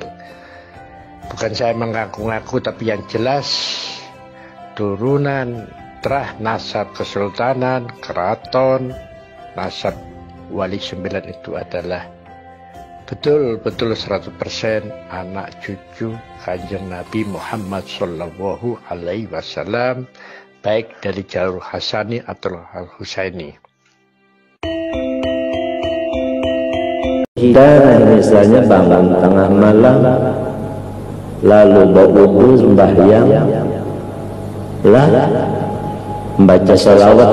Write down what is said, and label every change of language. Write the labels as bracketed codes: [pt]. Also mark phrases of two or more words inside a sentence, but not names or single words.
[id] Bukan saya mengaku-ngaku, tapi yang jelas turunan terah nasab kesultanan, keraton, nasab wali 9 itu adalah betul-betul 100% anak cucu Kanjeng Nabi Muhammad [ar] Sallallahu Alaihi Wasallam, [id] baik dari jalur Hasani atau Al-Husaini. Kita misalnya bangun tengah malam, lalu berwudu sembahyang, lah membaca salawat.